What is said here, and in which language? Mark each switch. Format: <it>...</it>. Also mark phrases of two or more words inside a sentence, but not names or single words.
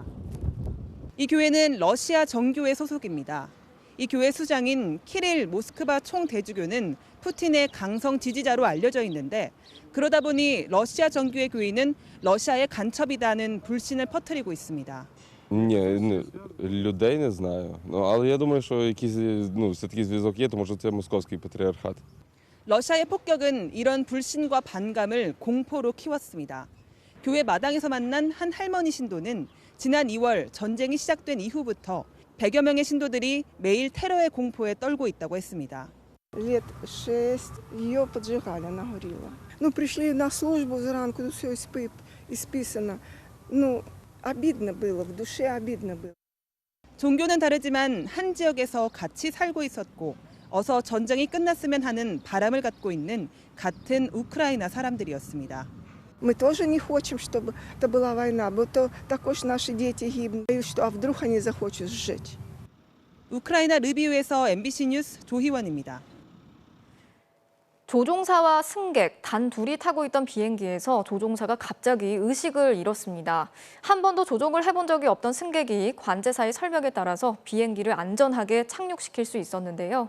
<ko>이 교회는 러시아 정교회 소속입니다. 이 교회 수장인 키릴 모스크바 총대주교는 푸틴의 강성 지지자로 알려져 있는데 그러다 보니 러시아 정교회 교인은 러시아의 간첩이다는 불신을 퍼뜨리고 있습니다.</ko> <uk>Ні, людей не знаю. Але я думаю, що якийсь, все-таки зв'язок є, то може це московський патріархат.</uk> <ko>러시아의 폭격은 이런 불신과 반감을 공포로 키웠습니다. 교회 마당에서 만난 한 할머니 신도는 지난 2월 전쟁이 시작된 이후부터 100여 명의 신도들이 매일 테러의 공포에 떨고 있다고 했습니다.</ko> <ru>Лет 6 ее поджигали, она горела. Ну, пришли на службу зранку, все исписано. Ну, обидно было, в душе обидно было.</ru> <ko>종교는 다르지만 한 지역에서 같이 살고 있었고 어서 전쟁이 끝났으면 하는 바람을 갖고 있는 같은 우크라이나 사람들이었습니다.</ko> <ru>Мы тоже не хотим, чтобы это была война, но то також наши дети гибнут. Боюсь, что а вдруг они захотят сжечь.</ru> <ko>우크라이나 르비우에서 MBC 뉴스 조희원입니다. 조종사와 승객 단 둘이 타고 있던 비행기에서 조종사가 갑자기 의식을 잃었습니다. 한 번도 조종을 해본 적이 없던 승객이 관제사의 설명에 따라서 비행기를 안전하게 착륙시킬 수 있었는데요.</ko>